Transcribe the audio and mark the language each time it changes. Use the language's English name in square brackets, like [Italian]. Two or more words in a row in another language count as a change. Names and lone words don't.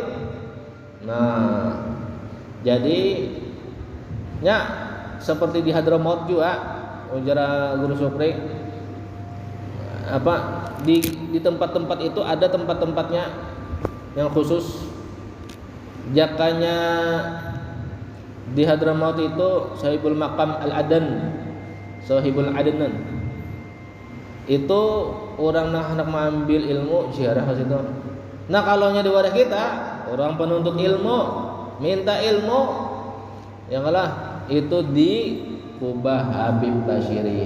[Banjar] Nah, jadi ya seperti di Hadramaut juga ujar Guru Supri, di tempat-tempat itu ada tempat-tempatnya yang khusus. Jakanya di Hadramaut itu Sahibul Maqam Al-Adan, Sahibul Adnan. [Indonesian] Itu orang nak hendak mengambil ilmu ziarah ke situ. [Banjar] Nah, kalau nya di wadah kita, orang penuntut ilmu, minta ilmu, yang kalah itu di Kubah Habib Bashiri.